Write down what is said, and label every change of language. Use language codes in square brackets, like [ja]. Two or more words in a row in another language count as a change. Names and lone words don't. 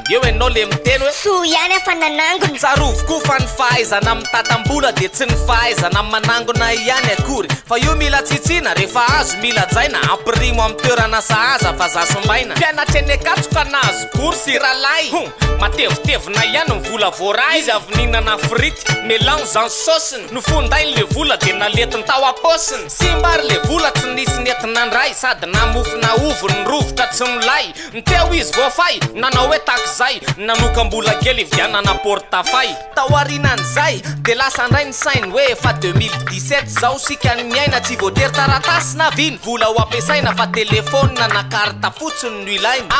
[mg] Eo ianao le miteny hoe soa ihany afa nanangona. Tsarovy koa fa ny fahaizana mitatam-bola de tsy ny fahaizana manangona ihany akory, fa io mila tsitsiana rehefa azo mila jaina, ampirimo amin'ny toerana sahaza fa za sombaina. Mpianatra eny Ankatso ka nahazo bourse ralahy. Hum, matevitevina ihany ny vola voaraha. Izy avy nihinana frity, [fr] mélange en sauce-ny. [mg] Nofondainy le vola de naletiny tao am-paosiny. Simbary le vola tsy nisy nentina ndray, sady namofina ovy ny rovitra tsy milay. Niteo izy voafay, nanao hoe takizay, nanoka mbola kely ividianana portafay. Tao aorianan'izay, de lasa ndray ny sainy hoe efa deux mille dix-sept zao sika ny miaina, tsy voatery taratasy na vy ny vola ho ampiasaina, fa telefônina na karta fotsiny no ilaina.